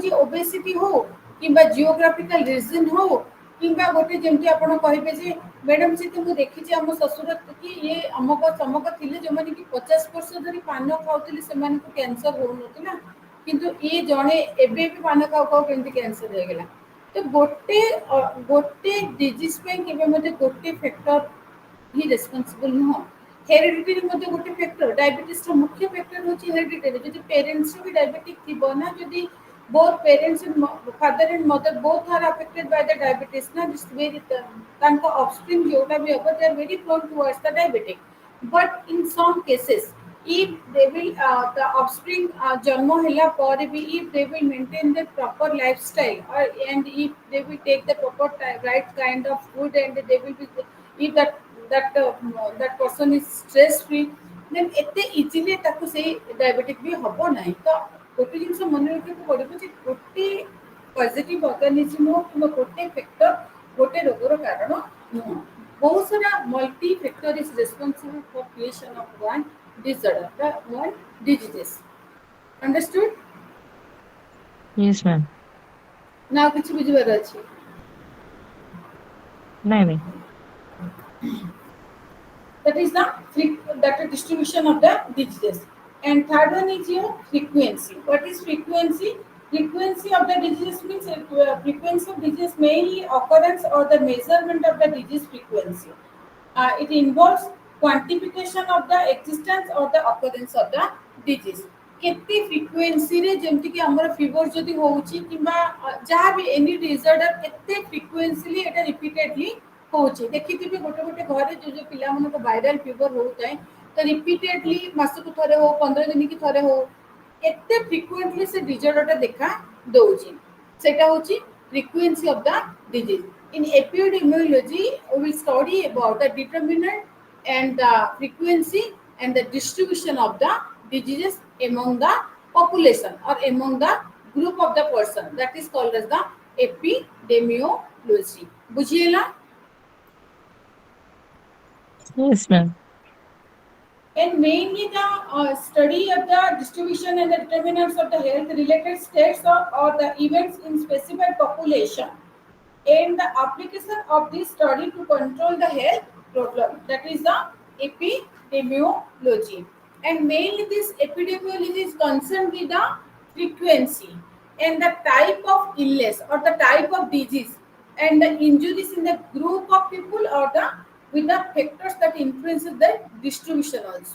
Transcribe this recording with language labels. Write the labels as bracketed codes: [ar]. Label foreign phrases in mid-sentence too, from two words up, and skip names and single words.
[or] ଯେ ଓବେସିଟି ହଉ କିମ୍ବା [en] geographical region [or] ହଉ କିମ୍ବା ଗୋଟେ ଯେମିତି ଆପଣ କହିବେ ଯେ ମ୍ୟାଡାମ ସେ ତ ମୁଁ ଦେଖିଛି ଆମ ଶ୍ୱଶୁର କି ଇଏ ଅମକ ସମକ ଥିଲେ ଯୋଉମାନେ କି 50 ବର୍ଷ ଧରି ପାନ ଖାଉଥିଲେ ସେମାନଙ୍କୁ କ୍ୟାନ୍ସର ହଉନଥିଲା କିନ୍ତୁ ଇଏ ଜଣେ ଏବେ ବି ପାନ ଖାଉ ଖାଉ କେମିତି କ୍ୟାନ୍ସର ହେଇଗଲା ତ ଗୋଟେ ଡିଜିଜ୍ ପାଇଁ କେବେ ମଧ୍ୟ ଗୋଟେ ଫ୍ୟାକ୍ଟର ହିଁ ରେସ୍ପନ୍ସିବଲ୍ ନୁହଁ ହେରିଡିଟି ମଧ୍ୟ ଗୋଟେ ଫ୍ୟାକ୍ଟର ଡାଇବେଟିସ୍ର ମୁଖ୍ୟ ଫ୍ୟାକ୍ଟର ହେଉଛି ହେରିଡିଟି ଯଦି ପ୍ୟାରେଣ୍ଟସ୍ର ବି ଡାଇବେଟିକ୍ ଥିବ ନା ଯଦି [en] both parents and father and mother both are affected by the diabetes na this very ତାଙ୍କ offspring [or] ଯୋଉଟା ବି ହବ [en] they are very prone towards the diabetic but in some cases if they will the offspring [or] ଜନ୍ମ ହେଲା ପରେ ବି [en] if they will maintain the proper lifestyle or and if they will take the proper right kind of food and they will be if that person is stress free then [or] ଏତେ ଇଜିଲି ତାକୁ ସେଇ ଡାଇବେଟିକ୍ ବି ହବ ନାହିଁ ତ ଗୋଟେ ଜିନିଷ ମନେ ରଖିବାକୁ ପଡ଼ିବ ଯେ ଗୋଟେ [en] positive organism [or] ହଉ କିମ୍ବା ଗୋଟେ ଫ୍ୟାକ୍ଟର ଗୋଟେ ରୋଗର କାରଣ ନୁହଁ ବହୁତ ସାରା [en] multi factor is responsible for creation of one disorder, the one diseases. Understood? yes ma'am. [or] ନା କିଛି ବୁଝିବାର ଅଛି? ନାଇଁ ନାଇଁ [en] That is the distribution of the diseases. And third one is your frequency. What is frequency? Frequency of the disease means frequency of disease mainly occurrence or the measurement of the disease frequency. It involves quantification of the existence or the occurrence of the disease. [or] କେତେ ଫ୍ରିକ୍ୱେନ୍ସିରେ ଯେମିତିକି ଆମର ଫିଭର ଯଦି ହେଉଛି କିମ୍ବା ଯାହା ବି [en] any disorder [or] କେତେ ଫ୍ରିକ୍ୱେନ୍ସିଲି ଏଇଟା ରିପିଟେଡଲି ହେଉଛି ଦେଖିଥିବେ ଗୋଟେ ଗୋଟେ ଘରେ ଯୋଉ ପିଲାମାନଙ୍କ [en] viral fever [or] ହେଉଥାଏ ତ ରିପିଟେଡଲି ମାସକୁ ଥରେ ହଉ 15 ଦିନ କି ଥରେ ହଉ ଏତେ ଫ୍ରିକ୍ୱେଣ୍ଟଲି ସେ ଡିସଅର୍ଡରଟା ଦେଖା ଦେଉଛି ସେଇଟା ହେଉଛି [en] frequency of the disease. In epidemiology, we will study about the determinant and the frequency and the distribution of the diseases among the population or among the group of the person. That is called as the epidemiology. [or] बुझिएला? [en] yes ma'am. And mainly the study of the distribution and the determinants of the health related states or the events in specified population and the application of this study to control the health problem. That is the epidemiology. And mainly this epidemiology is concerned with the frequency, and the type of illness or the type of disease, and the injuries in the group of people or the with the factors that influences the distribution also.